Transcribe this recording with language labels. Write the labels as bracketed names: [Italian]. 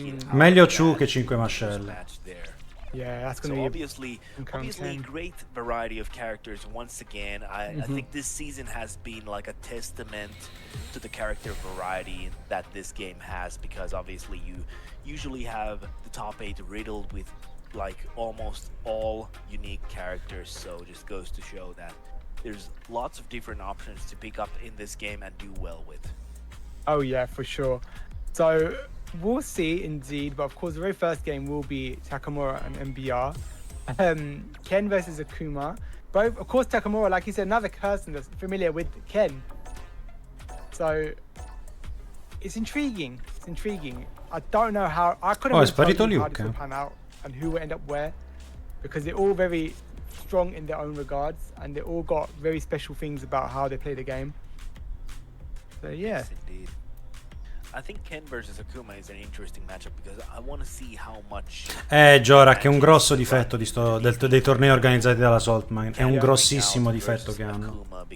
[Italian] Meglio Chu che 5 mascelle. [English] Yeah, that's going to be obviously great variety of characters. Once again, I think this season has been like a testament to the character variety that this game has, because obviously you usually have the top 8 riddled with like almost all unique characters, so just goes to show that there's lots of different options to pick up in this game and do well with. Oh yeah, for sure. So we'll see indeed, but of course the very first game will be Takamura and MBR. Ken versus Akuma. Both, of course, Takamura, like you said, another person that's familiar with Ken. So it's intriguing. It's intriguing. I don't know how. I couldn't [Italian] è sparito [English] how Luke. this will pan out and who will end up where, because they're all very strong in their own regards, and they all got very special things about how they play the game. So yeah. Yes, indeed. I think Ken versus Akuma is an interesting matchup because I want to see how much. [Italian] Giora, che è un grosso difetto dei tornei organizzati dalla Saltmine. È un grossissimo difetto che hanno.